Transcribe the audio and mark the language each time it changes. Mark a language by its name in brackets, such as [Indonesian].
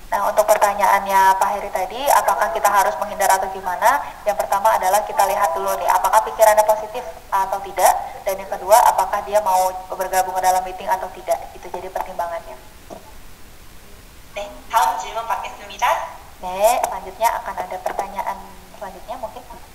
[Indonesian] Nah, untuk pertanyaannya Pak Heri tadi, apakah kita harus menghindar atau gimana? Yang pertama adalah kita lihat dulu nih, apakah pikirannya positif atau tidak. dan yang kedua apakah dia mau bergabung ke dalam meeting atau tidak. Itu jadi pertimbangannya. [Korean] 네, 다음 질문 받겠습니다. [Indonesian] Nek, selanjutnya akan ada pertanyaan selanjutnya mungkin.